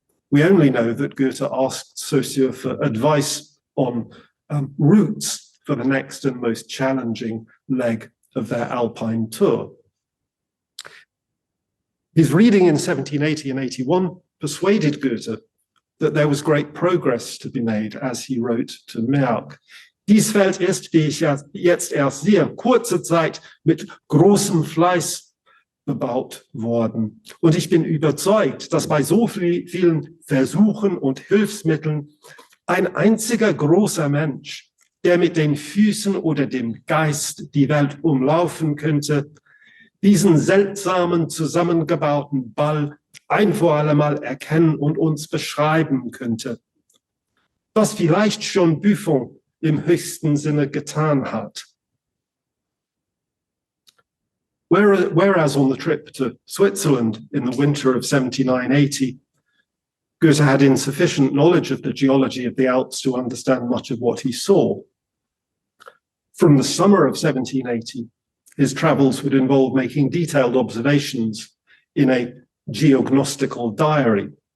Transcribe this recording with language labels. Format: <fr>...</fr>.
<en>We only know that Goethe asked Saussure for advice on routes for the next and most challenging leg of their Alpine tour. His reading in 1780 and 81 persuaded Goethe that there was great progress to be made, as he wrote to Merck.</en> <de>Dies Feld ist, wie ich jetzt erst sehe, kurze Zeit mit großem Fleiß bebaut worden. Und ich bin überzeugt, dass bei so vielen Versuchen und Hilfsmitteln ein einziger großer Mensch, der mit den Füßen oder dem Geist die Welt umlaufen könnte, diesen seltsamen zusammengebauten Ball ein für allemal erkennen und uns beschreiben könnte. Was vielleicht schon Buffon im höchsten Sinne getan hat.</de> <en>Whereas on the trip to Switzerland in the winter of 79-80, Goethe had insufficient knowledge of the geology of the Alps to understand much of what he saw. From the summer of 1780, his travels would involve making detailed observations in a geognostical diary.</en>